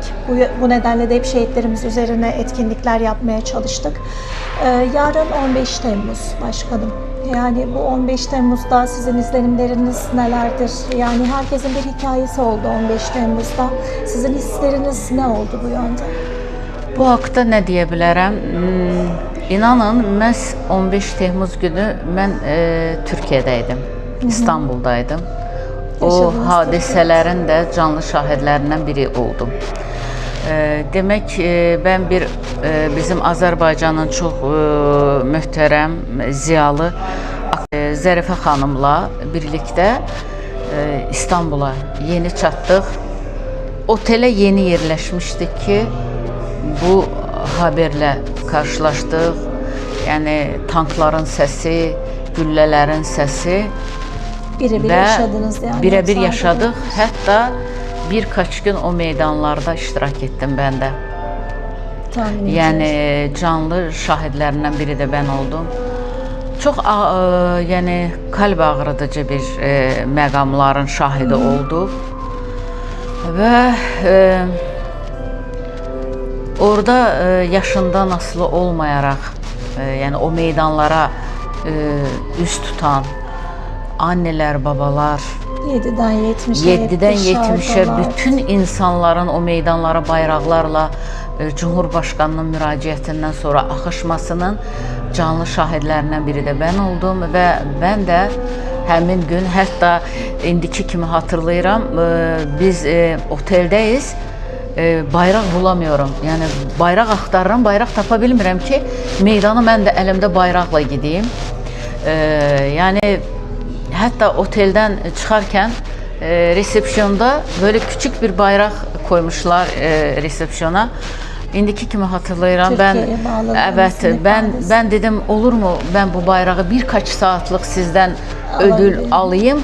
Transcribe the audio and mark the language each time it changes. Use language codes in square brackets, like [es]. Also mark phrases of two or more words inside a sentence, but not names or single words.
[tr] Bu nedenle de hep şehitlerimiz üzerine etkinlikler yapmaya çalıştık. Yarın 15 Temmuz başkanım. Yani bu 15 Temmuz'da sizin izlenimleriniz nelerdir? Yani herkesin bir hikayesi oldu 15 Temmuz'da. Sizin hisleriniz ne oldu bu yönde? [az] Bu haqda nə deyə bilərəm? İnanın, məhz 15 Temmuz günü mən Türkiyədəydim, İstanbuldaydım. O hadisələrin də canlı şahidlərindən biri oldum. Demək, ben bizim Azərbaycanın çox möhtərəm, ziyalı Zərifə xanımla birlikdə İstanbul'a yeni çatdıq. Otelə yeni yerləşmişdik ki, bu haberlə karşılaşdıq. Yəni tankların səsi, güllələrin səsi [tr] birebir yaşadınız yani. Birebir yaşadık. Hatta birkaç gün o meydanlarda iştirak ettim ben de. Yani canlı şahidlerinden biri de ben oldum. Çok yani kalp [az] ağrıdıcı bir məqamların şahidi olduq. Ve orada yaşından asılı olmayaraq, yani o meydanlara üst tutan [tr] anneler, babalar, [az] 7'den 70'e bütün insanların o meydanlara bayraqlarla Cumhurbaşkanının müraciətindən sonra axışmasının canlı şahidlərindən biri də mən oldum və mən də həmin gün, hətta indiki kimi hatırlayıram, biz oteldəyiz, bayraq bulamıyorum. Yəni bayraq axtarıram, bayraq tapa bilmirəm ki, meydana mən də əlimdə bayraqla gideyim. [tr] Yani hatta otelden çıkarken resepsiyonda böyle küçük bir bayrak koymuşlar resepsiyona. [az] İndiki kimi hatırlayıram. [tr] Ben dedim, olur mu ben bu bayrağı birkaç saatlik sizden ödül alayım.